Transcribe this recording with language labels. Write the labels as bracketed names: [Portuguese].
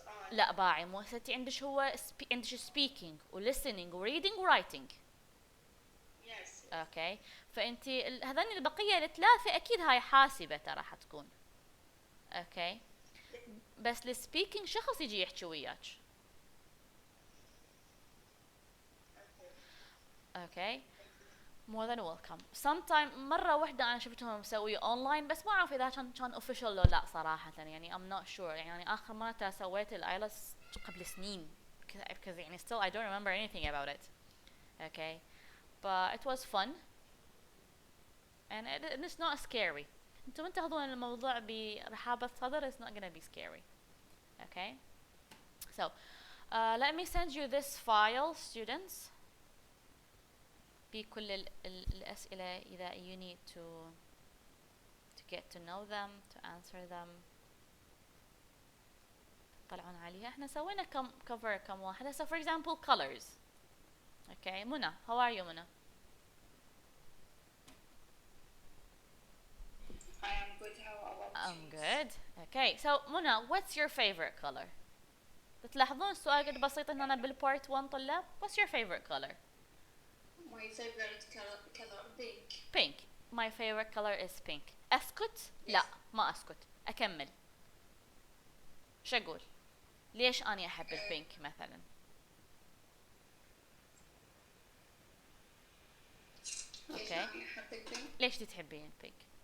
[Arabic] لا باعي مو ستي عندش هو عندش speaking و listening و reading و writing. اوكي فانت هذني البقيه الثلاثه اكيد هاي حاسبه ترى راح تكون. اوكي بس السبيكينج شخص يجي يحكي وياك. [English] Okay more than welcome. [Arabic] sometime مرة واحدة أنا شفتهم مسوية أونلاين بس ما أعرف إذا كان official لو لا صراحة يعني [English] I'm not sure. [Arabic] يعني آخر مرة سويت الآيلتس قبل سنين because يعني [English] still I don't remember anything about it. Okay, but it was fun and it's not scary. [Arabic] أنتم تاخذون الموضوع برحابة صدر. [English] It's not gonna be scary. Okay, so let me send you this file, students. [Arabic] بكل الأسئلة إذا [English] you need to get to know them, to answer them. [Arabic] طلعون عليها. احنا سوينا كم واحدة. [English] So for example colors. Okay, Muna, how are you, Muna? I am good. How about you? I'm good. Okay, so Muna, what's your favorite color? [Arabic] تلاحظون السؤال قد بسيط إن أنا بالبارت 1 طلاب. [English] What's your favorite color? My favorite color pink. Pink. My favorite color is pink. [Arabic] أسكت؟ [English] Yes. [Arabic] لا ما أسكت. أكمل. شو أقول؟ ليش أنا أحب البينك مثلا؟ ليش [English] Okay. [Arabic] أنا أحب البينك؟ ليش تحبين البينك؟